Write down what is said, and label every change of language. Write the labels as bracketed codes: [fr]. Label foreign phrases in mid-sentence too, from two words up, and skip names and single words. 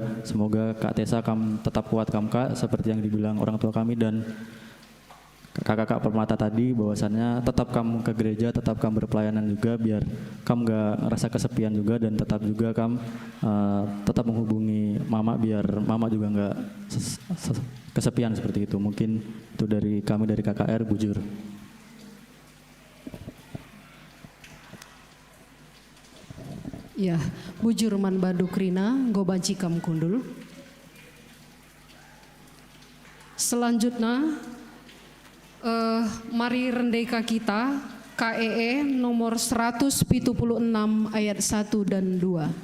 [id] Semoga Kak Tessa tetap kuat Kak, seperti yang dibilang orang tua kami dan kakak-kakak Permata tadi, bahwasannya tetap kamu ke gereja, tetap kamu berpelayanan juga biar kamu gak rasa kesepian juga, dan tetap juga kamu tetap menghubungi Mama biar Mama juga gak kesepian seperti itu. Mungkin itu dari kami dari KKR Bujur. [btx] Ya, Bujur Man Baduk Rina, Gobanci Kam Kundul. [id] Selanjutnya, mari rendeka kita KEE nomor 176 ayat 1 dan 2.